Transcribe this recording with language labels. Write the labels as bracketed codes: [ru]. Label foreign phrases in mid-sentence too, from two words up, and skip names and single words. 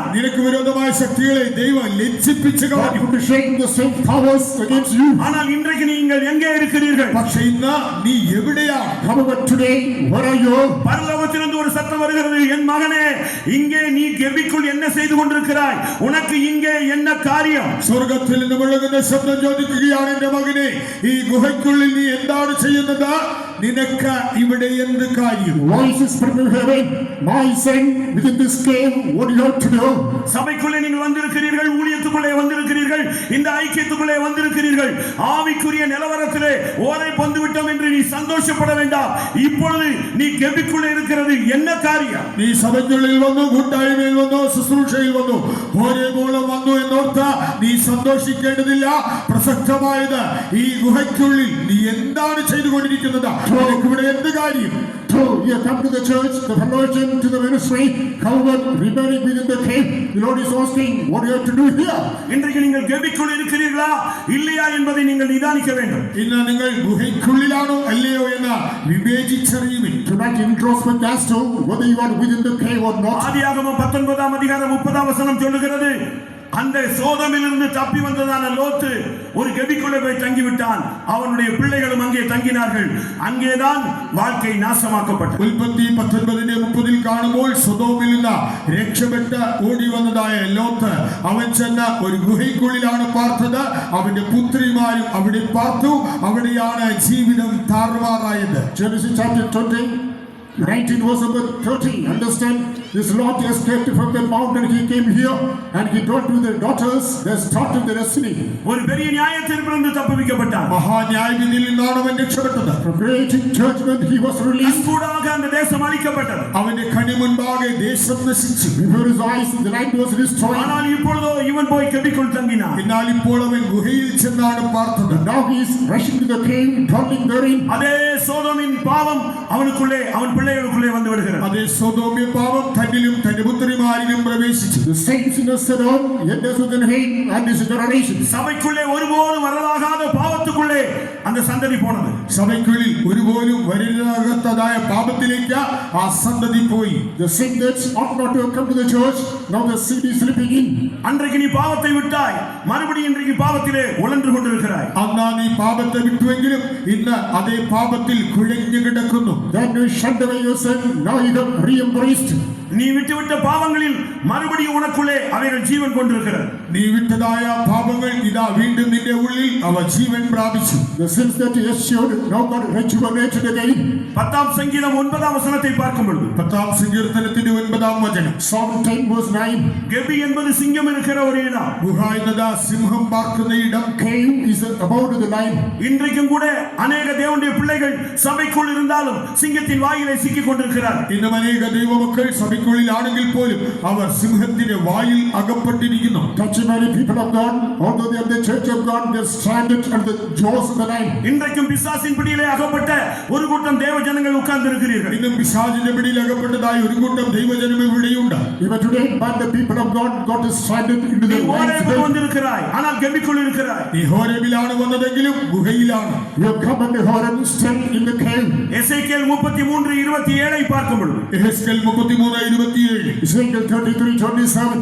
[ml] നിനക്ക് വിരോധമായ ശക്തികളെ ദൈവം ലജ്ജിപ്പിച്ചു [en] God [ml] കളഞ്ഞു. [en] put to shame the same powers against you. [ta] ஆனால் இன்றைக்கு நீங்கள் எங்கே இருக்கிறீர்கள்? [ml] പക്ഷെ ഇന്ന് നീ എവിടെയാണ്? [en] However, today, where are you? [ta] பரலோகத்திலிருந்து ஒரு சத்தம் வருகிறது, என் மகனே, இங்கே நீ கெபிக்குள் என்ன செய்து கொண்டிருக்கிறாய்? உனக்கு இங்கே என்ன காரியம்? [ml] സ്വർഗത്തിൽ നിന്ന് മുഴങ്ങുന്ന ശബ്ദം ചോദിക്കുകയാണ്, എന്റെ മകനെ, ഈ ഗുഹയ്ക്കുള്ളിൽ നീ എന്താണ് ചെയ്യുന്നത്? നിനക്ക് ഇവിടെ എന്ത് കാര്യം? [en] Voices from heaven, my son, within this cave, what do you have to do? [ta] சபைக்குள்ளே நீங்கள் வந்திருக்கிறீர்கள், ஊழியத்துக்குள்ளே வந்திருக்கிறீர்கள், இந்த ஐக்கியத்துக்குள்ளே வந்திருக்கிறீர்கள். ஆவிக்குரிய நிலவரத்திலே ஓரை பந்து விட்டோம் என்று நீ சந்தோஷப்பட வேண்டாம். இப்பொழுது நீ கெபிக்குள்ளே இருக்கிறது என்ன காரியம்? [ml] നീ സഭയ്ക്കുള്ളിൽ വന്നു, കൂട്ടായ്മയിൽ വന്നു, ശുശ്രൂഷയിൽ വന്നു, ഹോരേബോളം വന്നു എന്നോർത്ത് നീ സന്തോഷിക്കേണ്ടതില്ല. പ്രസക്തമായത് ഈ ഗുഹയ്ക്കുള്ളിൽ നീ എന്താണ് ചെയ്തുകൊണ്ടിരിക്കുന്നത്? നിനക്ക് ഇവിടെ എന്ത് കാര്യം? [en] True, you have come to the church, the fellowship, to the ministry. However, remaining within the cave, the Lord is asking, what do you have to do here? [ta] இன்றைக்கு நீங்கள் கெபிக்குள் இருக்கிறீர்களா இல்லையா என்பதை நீங்கள் நிதானிக்க வேண்டும். [ml] ഇന്ന് നിങ്ങൾ ഗുഹയ്ക്കുള്ളിലാണോ അല്ലയോ എന്ന് വിവേചിച്ചറിയുവിൻ. [en] Tonight, introspect as to whether you are within the cave or not. [ta] ஆதியாகமம் 19ஆம் அதிகாரம் 30ஆம் வசனம் சொல்லுகிறது, அந்த சோதமிலிருந்து தப்பி வந்ததான லோத்து ஒரு கெபிக்குள்ளே போய் தங்கிவிட்டான். அவனுடைய பிள்ளைகளும் அங்கே தங்கினார்கள். அங்கேதான் வாழ்க்கை നാശമാക്കപ്പെട്ടു. [ml] ഉൽപ്പത്തി 19:30 കാണുമ്പോൾ സൊദോമിൽ നിന്ന് രക്ഷപ്പെട്ട് ഓടി വന്നതായ ലോത്ത് അവൻ ചെന്ന ഒരു ഗുഹയ്ക്കുള്ളിലാണ് പാർത്തത്. അവന്റെ പുത്രിമാരും അവിടെ പാർത്തു. അവിടെയാണ് ജീവിതം താറുമാറായത്. [en] Genesis chapter 20, 19 verse number 30. Understand, this Lot escaped from the mountain. He came here and he dwelt with their daughters. They started their destiny. [ta] ஒரு பெரிய நியாயத்தீர்ப்பிலிருந்து தப்புவிக்கப்பட்டான். [ml] മഹാന്യായവിധിയിൽ നിന്നാണ് അവൻ രക്ഷപ്പെട്ടത്. [en] From great judgment he was released. [ta] கூடாக அந்த தேசம் அழிக்கப்பட்டது. [ml] അവന്റെ കണ്ണി മുൻപാകെ ദേശം നശിച്ചു. [en] Before his eyes the land was destroyed. [ta] ஆனால் இப்பொழுதோ இவன் போய் கெபிக்குள் தங்கினான். [ml] എന്നാൽ ഇപ്പോൾ അവൻ ഗുഹയിൽ ചെന്നാണ് പാർത്തത്. [en] Now he is rushing to the cave, dwelling therein. [ta] அதே சோதோமின் பாவம் அவனுக்குள்ளே அவன் பிள்ளைகளுக்குள்ளே வந்து விடுகிறது. [ml] അതേ സൊദോമ്യ പാപം തന്നിലും തന്റെ പുത്രിമാരിലും പ്രവേശിച്ചു. [en] The same sin of Sodom enters within him and his generation. [ta] சபைக்குள்ளே ஒருபோதும் வரலாகாத பாவத்துக்குள்ளே பாவத்துக்குள்ளே அந்த சந்ததி போனது. [ml] സഭയ്ക്കുള്ളിൽ ഒരുപോലും വരരുതാകാത്തതായ പാപത്തിലേക്ക് ആ സന്തതി പോയി. [en] The sin that ought not to have come to the church, now the sin is slipping in. [ta] அன்றைக்கு நீ பாவத்தை விட்டாய், மறுபடியும் இன்றைக்கு பாவத்திலே உழன்று கொண்டிருக்கிறாய். [ml] അന്നാ നീ പാപത്തെ വിട്ടുവെങ്കിലും ഇന്ന് അതേ പാപത്തിൽ കുഴഞ്ഞു കിടക്കുന്നു. [en] Then you shunned away your sin, now you have re-embraced. [ta] நீ விட்டுவிட்ட பாவங்களில் மறுபடியும் உனக்குள்ளே அவைகள் ஜீவன் கொண்டிருக்கிறது. [ml] നീ വിട്ടതായ പാപങ്ങൾ ഇതാ വീണ്ടും നിന്റെ ഉള്ളിൽ അവ ജീവൻ പ്രാപിച്ചു. [en] The sins that you eschewed now got rejuvenated again. [ta] 10 சங்கீதம் 9 வசனத்தை பார்க்கும் பொழுது [ml] 10 സങ്കീർത്തനത്തിന്റെ 9 വചനം. [en] Psalm 10 verse 9. [ta] கெபி என்பது சிங்கம் இருக்கிற ஒரு இடம். [ml] ഗുഹ എന്നത് സിംഹം പാർക്കുന്ന ഇടം. [en] Cave is about the lion. [ta] இன்றைக்கும் கூட अनेक தேவனுடைய பிள்ளைகள் சபைக்குள் இருந்தாலும் சிங்கத்தின் வாயிலே சிக்கிக் கொண்டிருக்கிறார். [ml] ഇന്നും അനേക ദൈവമക്കൾ സഭയ്ക്കുള്ളിലാണെങ്കിൽ പോലും അവർ സിംഹത്തിന്റെ വായിൽ അകപ്പെട്ടിരിക്കുന്നു. [en] Touch many people of God, although they are the church of God, they are stranded under the jaws of the lion. [ta] இன்றைக்கும் பிசாசின் பிடியிலே அகப்பட்ட ஒரு கூட்டம் தேவ ஜனங்கள் உட்கார்ந்து இருக்கிறீர்கள். [ml] ഇന്നും പിശാചിന്റെ പിടിയിൽ അകപ്പെട്ടതായ ഒരു കൂട്ടം ദൈവജനം ഇവിടെയുണ്ട്. [en] Even today, but the people of God got stranded into the lion's den. [ta] வந்திருக்கிறாய், ஆனால் கெபிக்குள் இருக்கிறாய். [ml] നീ ഹോരേബിലാണ് വന്നതെങ്കിലും ഗുഹയിലാണ്. [en] You have come under Horeb, still in the cave. [ta] எசேக்கியேல் 33:27 பார்க்கும் பொழுது [ml] എഹെസ്കേൽ 33:27 [en] Ezekiel 33:27.